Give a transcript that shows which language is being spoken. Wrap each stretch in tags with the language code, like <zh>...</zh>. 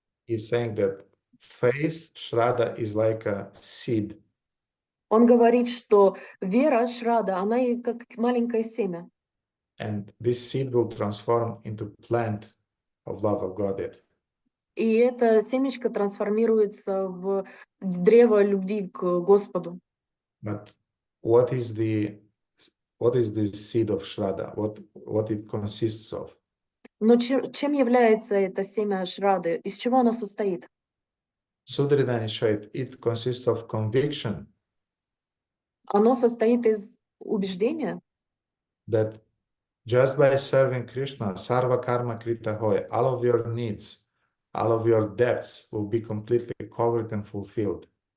<en>He's saying that faith, Shraddha, is like a seed.</en> <ru>Он говорит, что вера, Шрада, она как маленькое семя.</ru> <en>And this seed will transform into plant of love of Godhead.</en> <ru>И это семечко трансформируется в древо любви к Господу.</ru> <en>But what is what is this seed of Shraddha? What it consists of?</en> <ru>Но чем является это семя Шрады? Из чего оно состоит?</ru> <bn>Sudrida initiate,</bn> <en>it consists of conviction</en> <ru>Оно состоит из убеждения,</ru> <en>that just by serving Krishna,</en> <bn>sarva karma krita hoy,</bn> <en>all of your needs, all of your debts will be completely covered and fulfilled.</en>